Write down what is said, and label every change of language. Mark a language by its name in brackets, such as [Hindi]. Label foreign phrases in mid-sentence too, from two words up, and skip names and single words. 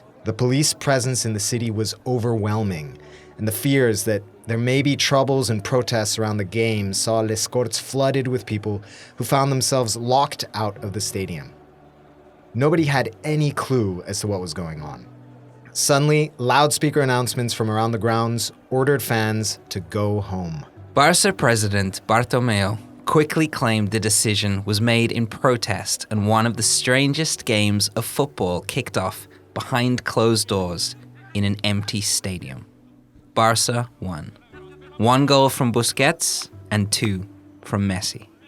[English] The police presence in the city was overwhelming, and the fears that there may be troubles and protests around the game saw Les Corts flooded with people who found themselves locked out of the stadium. Nobody had any clue as to what was going on. Suddenly, loudspeaker announcements from around the grounds ordered fans to go home. Barça president Bartomeu quickly claimed the decision was made in protest, and one of the strangest games of football kicked off behind closed doors in an empty stadium. Barça won. 1 goal from Busquets and 2 from Messi.